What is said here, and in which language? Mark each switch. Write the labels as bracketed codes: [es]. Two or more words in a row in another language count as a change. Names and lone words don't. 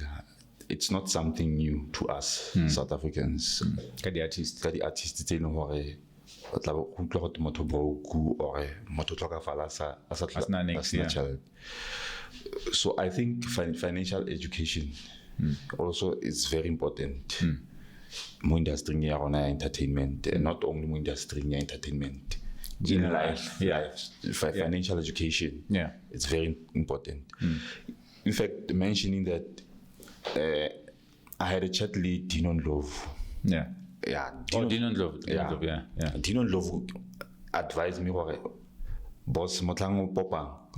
[en] It's not something new to us, South Africans. The artists. The artists, they know So I think financial education also is very important. [tn] Mo industry ya entertainment, [en] not only [tn] mo industry ya entertainment. [en] In life, financial education, it's very important. In fact, mentioning that I had a chat lead, Dinon Love. Dinon Love. Dinon Love advised me, boss, [tn] motlango popa.